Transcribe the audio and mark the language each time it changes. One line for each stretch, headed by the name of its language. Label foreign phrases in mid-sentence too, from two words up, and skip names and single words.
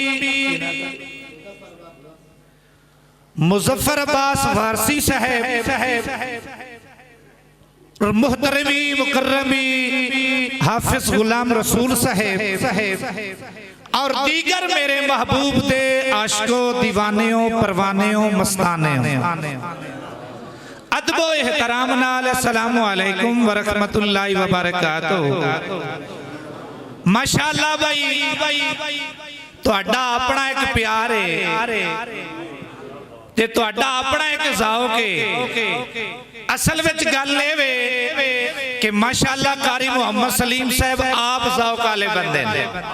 Punjabi: ਮੁਜ਼ੱਫ਼ਰ ਅੱਬਾਸ ਵਾਰਸੀ ਸਾਹਬ ਔਰ ਮੁਹਤਰਮੀ ਮੁਕੱਰਮੀ ਹਾਫ਼ਿਜ਼ ਗ਼ੁਲਾਮ ਰਸੂਲ ਸਾਹਬ ਔਰ ਦੀਗਰ ਮੇਰੇ ਮਹਬੂਬ ਦੇ ਆਸ਼ਿਕੋਂ ਦੀਵਾਨਿਓਂ ਪਰਵਾਨਿਓਂ ਮਸਤਾਨਿਓਂ ਅਦਬੋ ਏਹਤਰਾਮ ਨਾਲ
Arabic: السلام عليكم ورحمة الله وبركاته.
Punjabi: ਮਾਸ਼ਾਅੱਲਾਹ ਭਾਈ ਤੁਹਾਡਾ ਆਪਣਾ ਇੱਕ ਪਿਆਰ ਹੈ ਤੇ ਤੁਹਾਡਾ ਆਪਣਾ ਇੱਕ ਜ਼ੌਕ ਹੈ। ਅਸਲ ਵਿੱਚ ਗੱਲ ਏ ਵੇ ਕਿ ਮਾਸ਼ਾਅੱਲਾਹ ਕਾਰੀ ਮੁਹੰਮਦ ਸਲੀਮ ਸਾਹਬ ਆਪ ਜ਼ੌਕ ਵਾਲੇ ਬੰਦੇ ਨੇ,